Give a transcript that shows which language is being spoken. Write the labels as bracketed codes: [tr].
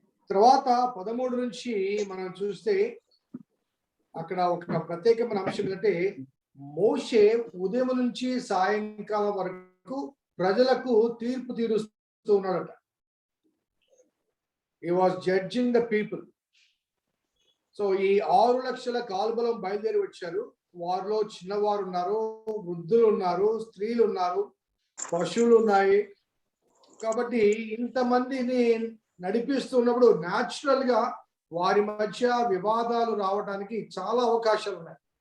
[te] తర్వాత 13 నుంచి మనం చూస్తే అక్కడ ఒక ప్రత్యేకమైన అంశం ఏంటంటే మోషే ఉదయం నుంచి సాయంకాలం వరకు ప్రజలకు తీర్పు తీరుస్తూ ఉన్నాడట. [en] He was judging the people. [te] So ఈ 6 లక్షల కాల్బలం బయలుదేరి వచ్చారు. వారిలో చిన్నవారు ఉన్నారు, వృద్ధులు ఉన్నారు, స్త్రీలు ఉన్నారు, పశువులు ఉన్నాయి. కాబట్టి ఇంతమందిని నడిపిస్తున్నప్పుడు న్యాచురల్ గా వారి మధ్య వివాదాలు రావడానికి చాలా అవకాశాలు ఉన్నాయి.